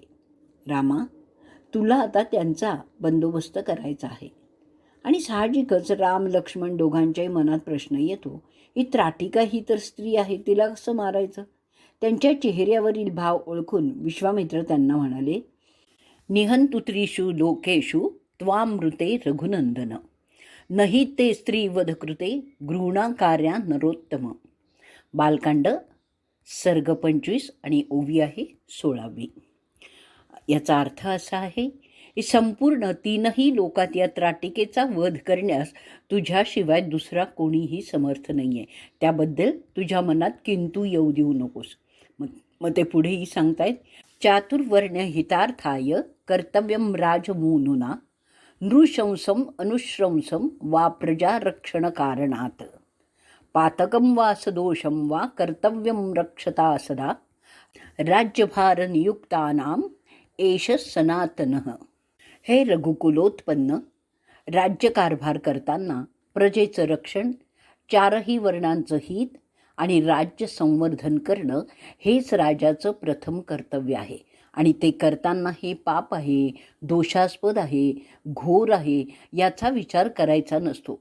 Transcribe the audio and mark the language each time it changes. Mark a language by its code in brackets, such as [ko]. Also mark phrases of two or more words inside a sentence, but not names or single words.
[mr] रामा, तुला आता त्यांचा बंदोबस्त करायचा आहे. आणि साहजिकच राम लक्ष्मण दोघांच्याही मनात प्रश्न येतो, ही त्राटिका ही तर स्त्री आहे, तिला कसं मारायचं? त्यांच्या चेहऱ्यावरील भाव ओळखून विश्वामित्र त्यांना म्हणाले, [sa] निहंतुत्रीषु लोकेषु त्वामृते रघुनंदन, नहि ते स्त्रीवधकृते घृणाकार्या नरोत्तम. [mr] बालकांड सर्ग 25 आणि ओवी आहे 16वी. याचा अर्थ असा आहे, ही संपूर्ण तीनही लोकात या त्राटिकेचा वध करण्यास तुझ्याशिवाय दुसरा कोणीही समर्थ नाही आहे. त्याबद्दल तुझ्या मनात किंतु येऊ देऊ नकोस. मग ते पुढेही सांगतायत, [sa] चातुर्वर्ण्य हितार्थाय कर्तव्यम राजमुनुना नृशंसम अनुश्रंसम वा प्रजारक्षणकारणात् पातकं वा सदोषं वा कर्तव्यं रक्षता सदा राज्यभारनियुक्तानां एष सनातनः. [mr] हे रघुकुलोत्पन्न, राज्यकारभार करताना प्रजेचं रक्षण, चारही वर्णांचं हित आणि राज्य संवर्धन करणं हेच राजाचं प्रथम कर्तव्य आहे. आणि ते करताना हे पाप आहे, दोषास्पद आहे, घोर आहे याचा विचार करायचा नसतो.